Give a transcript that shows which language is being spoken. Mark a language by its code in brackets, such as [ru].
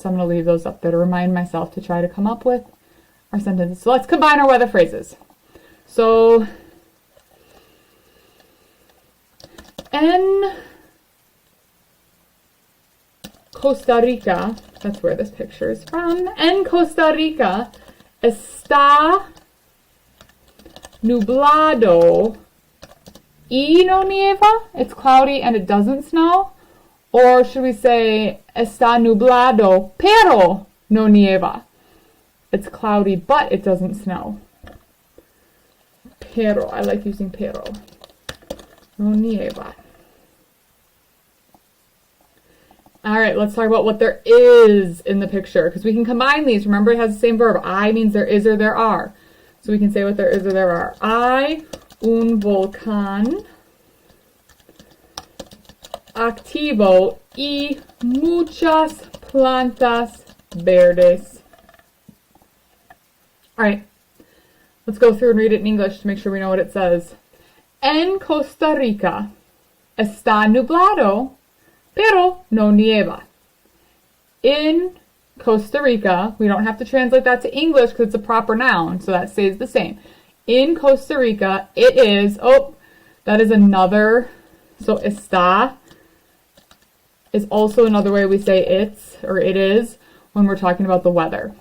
[en] So I'm going to leave those up there to remind myself to try to come up with our sentences. So let's combine our weather phrases. So, en Costa Rica, that's where this picture is from. [es] En Costa Rica está nublado y no nieva. [en] It's cloudy and it doesn't snow. Or should we say [es] está nublado pero no nieva? [en] It's cloudy but it doesn't snow. Pero, I like using pero. [es] No nieva. [en] Alright, let's talk about what there is in the picture, because we can combine these. Remember, it has the same verb. I means there is or there are. So we can say what there is or there are. [es] Hay un volcán activo y muchas plantas verdes. [en] Alright, let's go through and read it in English to make sure we know what it says. [es] En Costa Rica está nublado, pero no nieva. [en] In Costa Rica, we don't have to translate that to English because it's a proper noun, so that stays the same. In Costa Rica, it is, that is another, so está is also another way we say it's, or it is, when we're talking about the weather.